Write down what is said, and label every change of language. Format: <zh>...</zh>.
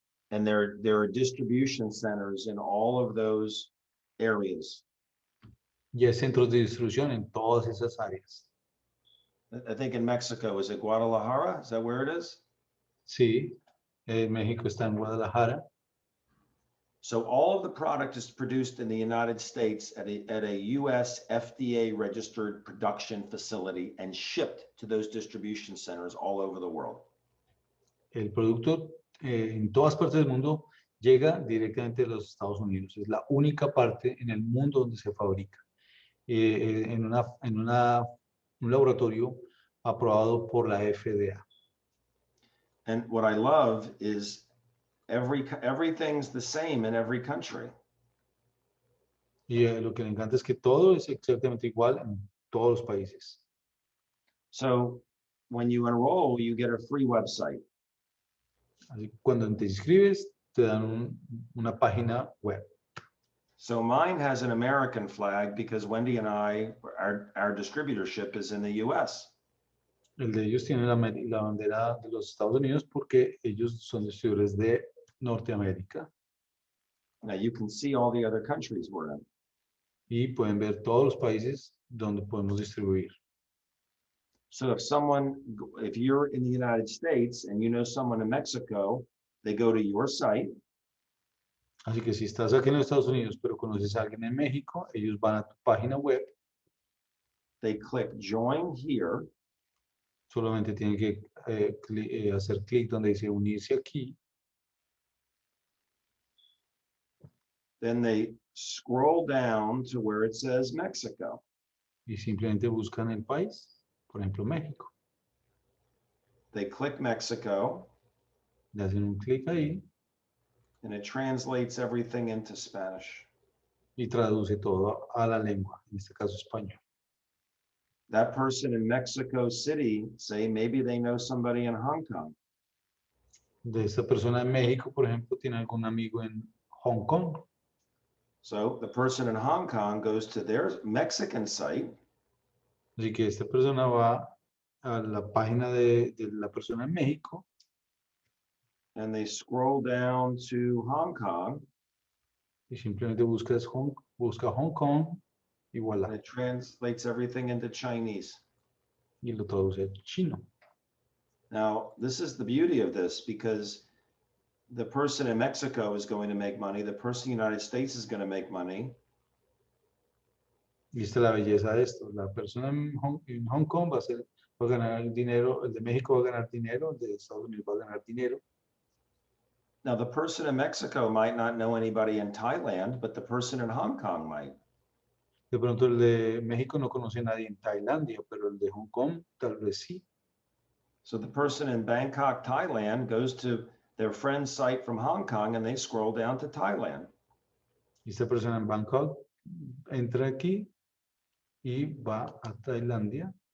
<en>And there are distribution centers in all of those areas.</en> <es>Y hay centros de distribución en todas esas áreas.</es> <en>I think in Mexico, is it Guadalajara? Is that where it is?</en> <es>Sí, México está en Guadalajara.</es> <en>So all of the product is produced in the United States at a US FDA registered production facility and shipped to those distribution centers all over the world.</en> <es>El producto en todas partes del mundo llega directamente de los Estados Unidos. Es la única parte en el mundo donde se fabrica. En un laboratorio aprobado por la FDA.</es> <en>And what I love is everything's the same in every country.</en> <es>Y lo que me encanta es que todo es exactamente igual en todos los países.</es> <en>So when you enroll, you get a free website.</en> <es>Así que cuando te inscribes, te dan una página web.</es> <en>So mine has an American flag because Wendy and I, our distributorship is in the US.</en> <es>El de ellos tiene la bandera de los Estados Unidos porque ellos son distribuidores de Norteamérica.</es> <en>Now you can see all the other countries we're in.</en> <es>Y pueden ver todos los países donde podemos distribuir.</es> <en>So if you're in the United States and you know someone in Mexico, they go to your site.</en> <es>Así que si estás aquí en los Estados Unidos, pero conoces a alguien en México, ellos van a tu página web.</es> <en>They click join here.</en> <es>Solamente tienen que hacer clic donde dice unirse aquí.</es> <en>Then they scroll down to where it says Mexico.</en> <es>Y simplemente buscan el país, por ejemplo, México.</es> <en>They click Mexico.</en> <es>Le hacen un clic ahí.</es> <en>And it translates everything into Spanish.</en> <es>Y traduce todo a la lengua, en este caso español.</es> <en>That person in Mexico City, say maybe they know somebody in Hong Kong.</en> <es>De esta persona en México, por ejemplo, tiene algún amigo en Hong Kong.</es> <en>So the person in Hong Kong goes to their Mexican site.</en> <es>Así que esta persona va a la página de la persona en México.</es> <en>And they scroll down to Hong Kong.</en> <es>Y simplemente busca Hong Kong y voilà.</es> <en>And it translates everything into Chinese.</en> <es>Y lo traduce al chino.</es> <en>Now, this is the beauty of this because the person in Mexico is going to make money. The person in the United States is going to make money.</en> <es>Y esta es la belleza de esto. La persona en Hong Kong va a ganar dinero, el de México va a ganar dinero, el de Estados Unidos va a ganar dinero.</es> <en>Now, the person in Mexico might not know anybody in Thailand, but the person in Hong Kong might.</en> <es>De pronto el de México no conoce a nadie en Tailandia, pero el de Hong Kong tal vez sí.</es> <en>So the person in Bangkok, Thailand goes to their friend's site from Hong Kong and they scroll down to Thailand.</en> <es>Y esta persona en Bangkok entra aquí y va a Tailandia.</es>